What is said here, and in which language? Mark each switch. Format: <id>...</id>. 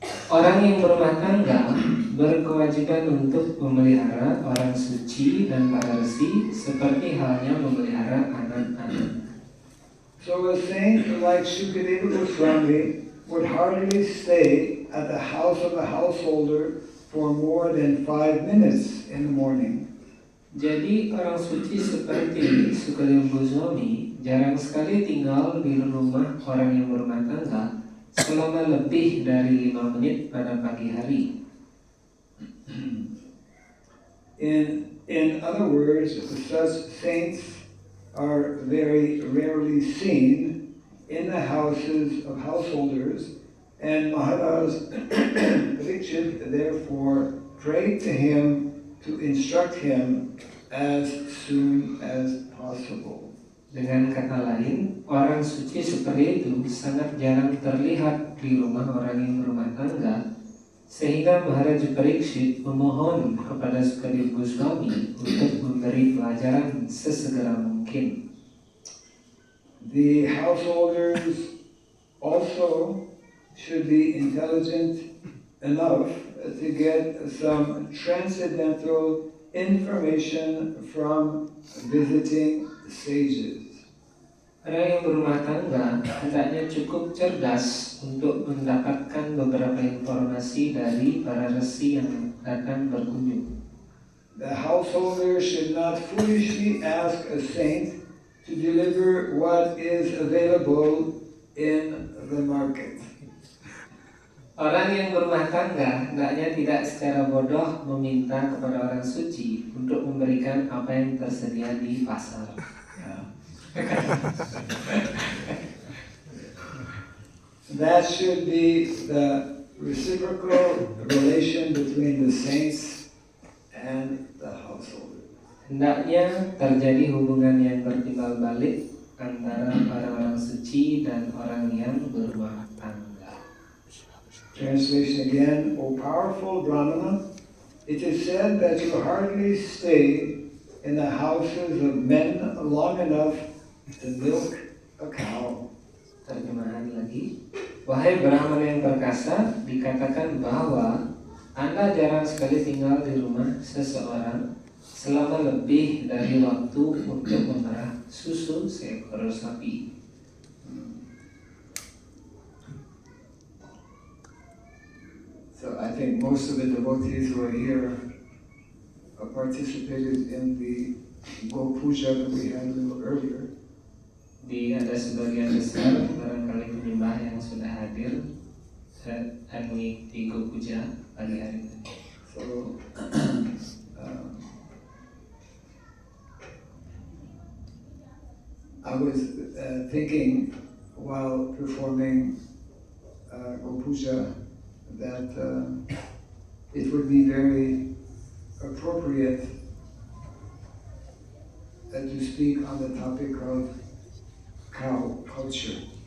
<id>Orang yang berumah tangga berkewajiban untuk memelihara orang suci dan para resi seperti halnya memelihara anak-anak.</id> <en>So a saint like Shukadeva Goswami would hardly stay at the house of a householder for more than 5 minutes in the morning.</en> <id>Jadi orang suci seperti Shukadeva Goswami jarang sekali tinggal di rumah orang yang berumah tangga selama lebih dari 5 menit pada pagi hari.</id> <en>In other words, such saints are very rarely seen in the houses of householders, and Maharaj Parikshit therefore prayed to him to instruct him as soon as possible.</en> <id>Dengan kata lain, orang suci seperti itu sangat jarang terlihat di rumah orang yang berumah tangga, sehingga Maharaja Parikshit memohon kepada Shukadeva Goswami untuk memberi pelajaran sesegera mungkin.</id> <en>The householders also should be intelligent enough to get some transcendental information from visiting sages.</en> <id>Orang yang berumah tangga hendaknya cukup cerdas untuk mendapatkan beberapa informasi dari para resi yang datang berkunjung.</id> <en>The householder should not foolishly ask a saint to deliver what is available in the market.</en> <id>Orang yang berumah tangga hendaknya tidak secara bodoh meminta kepada orang suci untuk memberikan apa yang tersedia di pasar.</id> <en>That should be the reciprocal relation between the saints and the householder.</en> <id>Hendaknya terjadi hubungan yang bertimbal balik antara orang-orang suci dan orang yang berumah tangga.</id> <en>Translation again, O powerful Brahmana, it is said that you hardly stay in the houses of men long enough to milk a cow.</en> <id>Terjemahan lagi, wahai Brahmana yang perkasa, dikatakan bahwa Anda jarang sekali tinggal di rumah seseorang selama lebih dari waktu untuk memerah susu seekor sapi.</id> <en>So I think most of the devotees who are here participated in the Go Puja that we had a little earlier.</en> <id>Ada sebagian besar barangkali penyembah yang sudah hadir dan mengikuti Go Puja pagi hari ini.</id> <en>So, I was thinking while performing Go Puja that it would be very appropriate to speak on the topic of cow culture.</en>